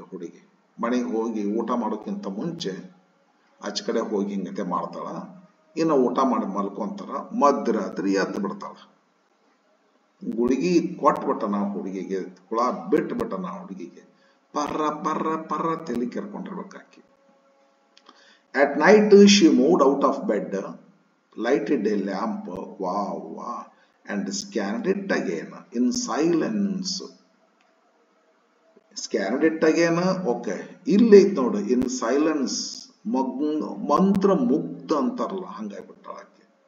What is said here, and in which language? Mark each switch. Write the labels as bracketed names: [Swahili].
[Kannada] ಹುಡುಗಿ ಮನೆಗೆ ಹೋಗಿ ಊಟ ಮಾಡೋಕ್ಕಿಂತ ಮುಂಚೆ ಆಚೆ ಕಡೆ ಹೋಗಿ ಹಿಂಗತೆ ಮಾಡ್ತಾಳ. ಇನ್ನು ಊಟ ಮಾಡಿ ಮಲ್ಕೊಂತಾರ. ಮಧ್ಯರಾತ್ರಿ ಎದ್ದು ಬಿಡ್ತಾಳ. ಗುಳಿಗಿ ಕೊಟ್ಬಿಟ್ಟನ ಹುಡುಗಿಗೆ, ಹುಳ ಬಿಟ್ಬಿಟ್ಟನ ಹುಡುಗಿಗೆ. ಪರ್ರ ಪರ್ರ ಪರ್ರ ತಲೆ ಕೆರ್ಕೊಂಡಿರ್ಬೇಕಾಕಿ. [English] At night she moved out of bed, lighted a lamp, wow, wow, and scanned it again in silence. Scanned it again, okay. [Kannada] ಇಲ್ಲಿ ಐತ್ ನೋಡು, [English] in silence. [Kannada] ಮಂತ್ರ ಮುಗ್ಧ ಅಂತಾರಲ್ಲ ಹಂಗಾಗ್ಬಿಟ್ಟಾಳಕ್ಕೆ.